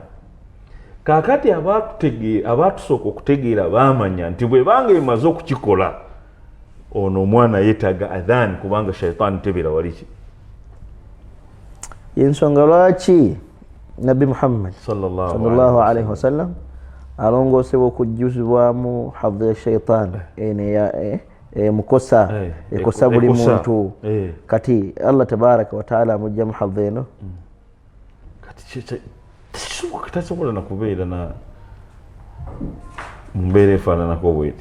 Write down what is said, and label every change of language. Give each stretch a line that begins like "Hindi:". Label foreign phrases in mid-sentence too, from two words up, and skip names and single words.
Ganda: Kaakati abaatusooka okutegeera baamanya nti bwe banga emaze okukikola ono omwana yeetaaga adhan kubanga shayitaani tebeera waliki. Yensonga lwaki Nabbi Muhammad
Arabic: صلى الله عليه وسلم
Ganda: alongoosebwa okujjuzibwamu hadhi ya shayitaani mukosa ekosa buli muntu kati Allah
Arabic: تبارك وتعالى
Ganda: amugyamu hadhi eno kati tasobola nakubeera na mumbeera efaananako bweti.